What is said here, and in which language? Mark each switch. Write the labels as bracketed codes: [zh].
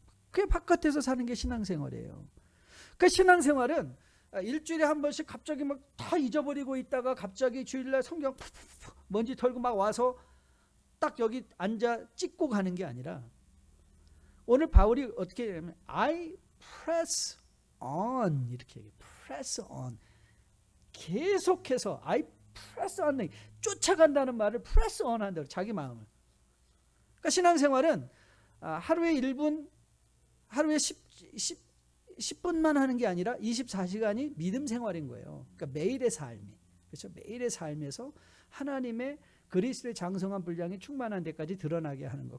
[ko] 그게 바깥에서 사는 게 신앙생활이에요. 그 신앙생활은 일주일에 한 번씩 갑자기 막 다 잊어버리고 있다가 갑자기 주일날 성경 먼지 털고 막 와서 딱 여기 앉아 찍고 가는 게 아니라, 오늘 바울이 어떻게 얘기하면 [en] I press on [ko] 이렇게 얘기해요. [en] press on. [ko] 계속해서 [en] I press on. [ko] 쫓아간다는 말을 [en] press on [ko] 한다. 자기 마음을. 그러니까 신앙생활은 하루에 1분, 하루에 10분만 하는 게 아니라 24시간이 믿음 생활인 거예요. 그러니까 매일의 삶이. 그렇죠? 매일의 삶에서 하나님의 그리스도의 장성한 분량이 충만한 데까지 드러나게 하는 거.